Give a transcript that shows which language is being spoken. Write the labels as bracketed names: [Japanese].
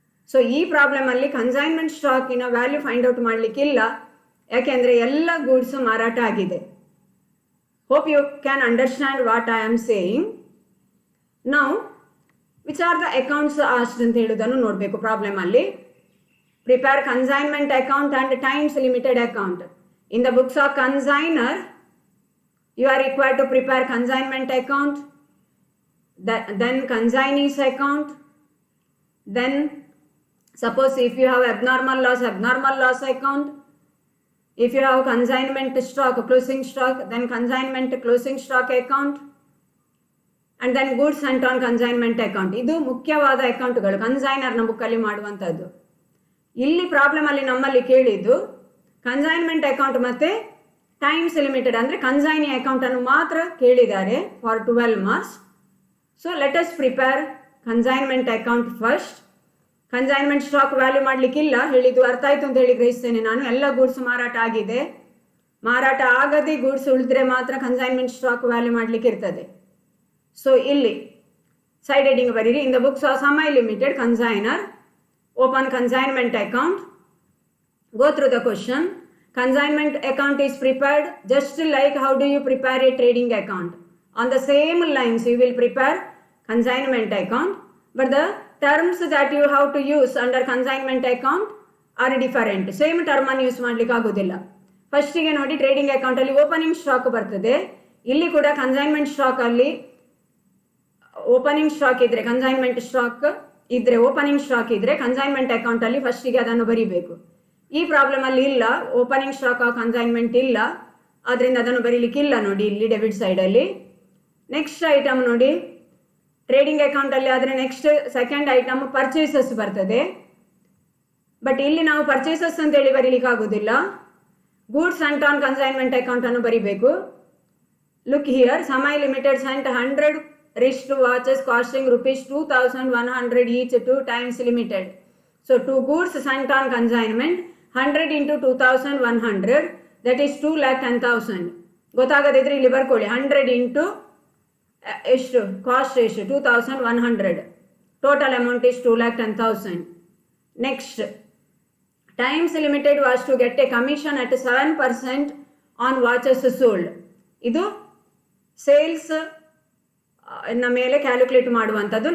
[Kannada] So ಈ ಪ್ರಾಬ್ಲಮಲ್ಲಿ consignment ಸ್ಟಾಕಿನ value find out ಮಾಡಲಿಕ್ಕಿಲ್ಲ, ಯಾಕೆಂದರೆ ಎಲ್ಲ ಗೂಡ್ಸು ಮಾರಾಟ ಆಗಿದೆ. [English] Hope you can understand what I am saying. Now which are the accounts asked [Kannada] ಅಂತ ಹೇಳೋದನ್ನು ನೋಡಬೇಕು ಪ್ರಾಬ್ಲಮಲ್ಲಿ. [English] Prepare consignment account and times limited account. In the books of consignor you are required to prepare consignment account, then consignee's account, then suppose if you have abnormal loss account, if you have consignment stock, closing stock, then consignment closing stock account, and then goods sent on consignment account. [Kannada] ಇದು ಮುಖ್ಯವಾದ ಅಕೌಂಟ್ಗಳು ಕನ್ಸೈನರ್ನ ಬುಕ್ಕಲ್ಲಿ ಮಾಡುವಂಥದ್ದು. ಇಲ್ಲಿ problem ಅಲ್ಲಿ ನಮ್ಮಲ್ಲಿ ಕೇಳಿದ್ದು consignment account ಮತ್ತು ಟೈಮ್ಸ್ ಲಿಮಿಟೆಡ್ ಅಂದರೆ ಕನ್ಸೈನಿ ಅಕೌಂಟನ್ನು ಮಾತ್ರ ಕೇಳಿದ್ದಾರೆ for 12 marks. [English] So let us prepare consignment account first. [Kannada] Consignment stock value ಮಾಡಲಿಕ್ಕಿಲ್ಲ, ಹೇಳಿದ್ದು ಅರ್ಥ ಆಯಿತು ಅಂತ ಹೇಳಿ ಗ್ರಹಿಸ್ತೇನೆ ನಾನು. ಎಲ್ಲ ಗೂಡ್ಸ್ ಮಾರಾಟ ಆಗಿದೆ, ಮಾರಾಟ ಆಗದೆ ಗೂಡ್ಸ್ ಉಳಿದ್ರೆ ಮಾತ್ರ ಕನ್ಸೈನ್ಮೆಂಟ್ ಸ್ಟಾಕ್ ವ್ಯಾಲ್ಯೂ ಮಾಡಲಿಕ್ಕೆ ಇರ್ತದೆ. ಸೊ ಇಲ್ಲಿ ಸೈಡ್ ಹೆಡಿಂಗ್ ಬರೀರಿ. [English] In the books of Samay limited consignor open consignment account. Go through the question. Consignment account is prepared just like how do you prepare a trading account. On the same lines you will prepare consignment account, but the terms that you have to use under consignment account are different. Same term [Kannada] ಅನ್ನು use ಮಾಡಲಿಕ್ಕೆ ಆಗೋದಿಲ್ಲ. ಫಸ್ಟಿಗೆ ನೋಡಿ trading ಅಕೌಂಟಲ್ಲಿ opening stock ಬರ್ತದೆ. ಇಲ್ಲಿ ಕೂಡ consignment stock ಅಲ್ಲಿ ಓಪನಿಂಗ್ ಸ್ಟಾಕ್ ಇದ್ರೆ, ಕನ್ಸೈನ್ಮೆಂಟ್ ಸ್ಟಾಕ್ ಇದ್ರೆ, ಓಪನಿಂಗ್ ಸ್ಟಾಕ್ ಇದ್ರೆ ಕನ್ಸೈನ್ಮೆಂಟ್ ಅಕೌಂಟಲ್ಲಿ ಫಸ್ಟಿಗೆ ಅದನ್ನು ಬರೀಬೇಕು. ಈ ಪ್ರಾಬ್ಲಮ್ ಅಲ್ಲಿ ಇಲ್ಲ, ಓಪನಿಂಗ್ ಸ್ಟಾಕ್ ಆಫ್ ಕನ್ಸೈನ್ಮೆಂಟ್ ಇಲ್ಲ, ಅದರಿಂದ ಅದನ್ನು ಬರೀಲಿಕ್ಕಿಲ್ಲ ನೋಡಿ ಇಲ್ಲಿ ಡೆಬಿಟ್ ಸೈಡಲ್ಲಿ. ನೆಕ್ಸ್ಟ್ ಐಟಮ್ ನೋಡಿ ಟ್ರೇಡಿಂಗ್ ಅಕೌಂಟಲ್ಲಿ ಆದರೆ ನೆಕ್ಸ್ಟ್ ಸೆಕೆಂಡ್ ಐಟಮ್ ಪರ್ಚೇಸಸ್ ಬರ್ತದೆ. ಬಟ್ ಇಲ್ಲಿ ನಾವು ಪರ್ಚೇಸಸ್ ಅಂತೇಳಿ ಬರೀಲಿಕ್ಕೆ ಆಗೋದಿಲ್ಲ, ಗೂಡ್ಸ್ ಸೆಂಟ್ ಆನ್ ಕನ್ಸೈನ್ಮೆಂಟ್ ಅಕೌಂಟನ್ನು ಬರೀಬೇಕು. [English] Look here, Samay limited sent 100 wrist watches costing ₹2,100 each to Times Limited. So 2 goods sent on consignment, 100 into 2,100, that is 2,10,000. [Kannada] ಗೊತ್ತಾಗದಿದ್ರೆ ಇಲ್ಲಿ ಬರ್ಕೊಳ್ಳಿ. [English] 100 into [Kannada] ಎಷ್ಟು ಕಾಸ್ಟ್ ಎಷ್ಟು [English] 2,100, total amount is 2,10,000. Next Times limited was to get a commission at 7% on watches sold. [Kannada] ಇದು sales ನ ಮೇಲೆ calculate ಮಾಡುವಂಥದ್ದು.